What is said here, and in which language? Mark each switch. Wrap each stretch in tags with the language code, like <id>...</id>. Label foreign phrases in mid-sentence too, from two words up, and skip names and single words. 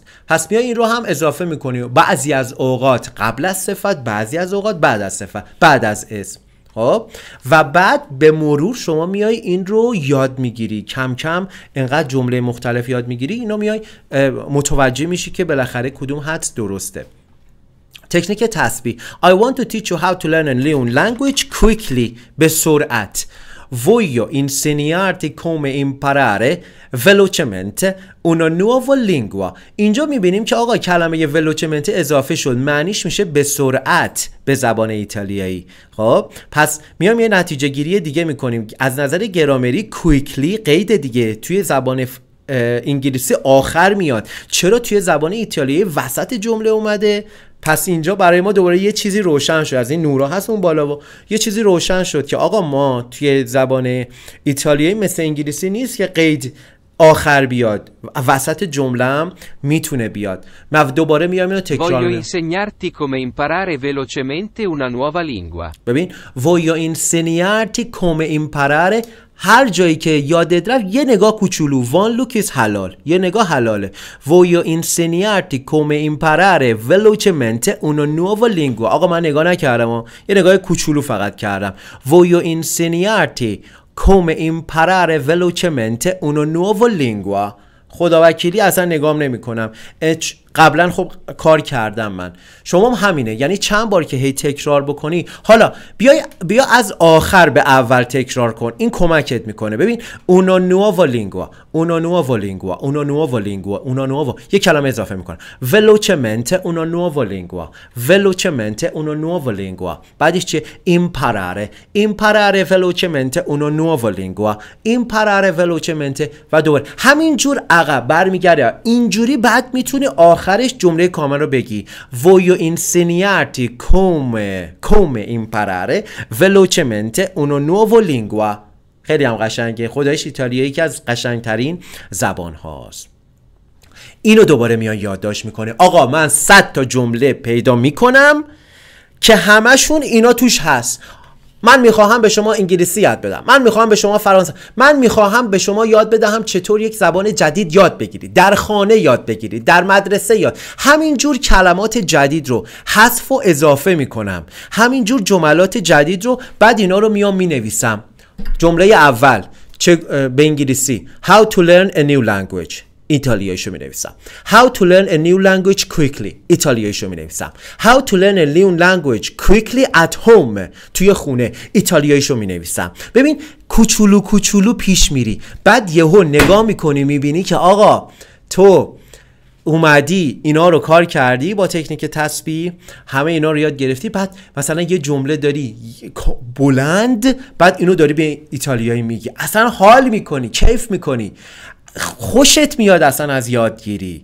<fa>پس میای این رو هم اضافه میکنی، بعضی از اوقات قبل از صفت، بعضی از اوقات بعد از صفت، بعد از اسم. خب و بعد به مرور شما میای این رو یاد میگیری، کم کم انقدر جمله مختلف یاد میگیری اینو میای متوجه میشی که بالاخره کدوم حدس درسته. تکنیک تسبیح.</fa> <en>I want to teach you how to learn a new language quickly.</en> <fa>به سرعت.</fa> <it>Voglio insegnarti come imparare velocemente una nuova lingua.</it> <fa>اینجا میبینیم که آقا کلمه velocemente اضافه شد، معنیش میشه به سرعت به زبان ایتالیایی. خب پس میام یه نتیجه گیری دیگه میکنیم. از نظر گرامری quickly قید دیگه توی زبان انگلیسی آخر میاد، چرا توی زبان ایتالیایی وسط جمله اومده؟ پس اینجا برای ما دوباره یه چیزی روشن شد، از این نورا هست اون بالا و یه چیزی روشن شد که آقا ما توی زبان ایتالیایی مثل انگلیسی نیست که قید آخر بیاد، وسط جمله هم میتونه بیاد. من دوباره میام اینو تکرار میکنم.</fa> <it>Voglio insegnarti come imparare velocemente una nuova lingua. ببین voglio insegnarti come imparare،</it> <fa>هر جایی که یادت رفت یه نگاه کوچولو، وان لوکیس حلال، یه نگاه حلاله.</fa> <it>voglio insegnarti come imparare velocemente una nuova lingua.</it> <fa>آقا من نگاه نکردم، یه نگاه کوچولو فقط کردم.</fa> <it>voglio insegnarti come imparare velocemente una nuova lingua.</it> <fa>خداوکیلی اصلا نگام نمی کنم، قبلا خب کار کردم من. شما هم همینه، یعنی چند بار که هی تکرار بکنی، حالا بیا از آخر به اول تکرار کن، این کمکت میکنه.</fa> <it>ببین una nuova lingua، una nuova lingua، una nuova lingua، una nuova،</it> <fa>یه کلمه اضافه میکنم.</fa> <it>velocemente una nuova lingua، velocemente una nuova lingua.</it> <fa>بعدش چیه؟</fa> <it>imparare، imparare velocemente una nuova lingua، imparare velocemente</it> <fa>و دوباره همینجور عقب برمیگرده. اینجوری بعد میتونی آخرش جمله کامل رو بگی.</fa> <it>voglio insegnarti come imparare velocemente una nuova lingua.</it> <fa>خیلی هم قشنگه، خدایش ایتالیایی که از قشنگترین زبان هاست. اینو دوباره میان یادداشت میکنه. آقا من 100 تا جمله پیدا میکنم که همشون اینا توش هست. من میخواهم به شما انگلیسی یاد بدم، من میخواهم به شما فرانسه، من میخواهم به شما یاد بدهم چطور یک زبان جدید یاد بگیرید، در خانه یاد بگیرید، در مدرسه یاد. همینجور کلمات جدید رو حذف و اضافه میکنم، همینجور جملات جدید رو بعد اینا رو میام مینویسم. جمله اول به انگلیسی</fa> <en>how to learn a new language،</en> <fa>ایتالیاییشو می‌نویسم.</fa> <en>How to learn a new language quickly،</en> <fa>ایتالیاییشو می‌نویسم.</fa> <en>How to learn a new language quickly at home،</en> <fa>توی خونه، ایتالیاییشو می‌نویسم. ببین کوچولو کوچولو پیش میری، بعد یهو نگاه می‌کنی می‌بینی که آقا تو اومدی اینا رو کار کردی با تکنیک تسبیح، همه اینا رو یاد گرفتی، بعد مثلا یه جمله داری بلند، بعد اینو داری به ایتالیایی میگی، اصلا حال می‌کنی، کیف می‌کنی، خوشت میاد اصلا از یادگیری.</fa>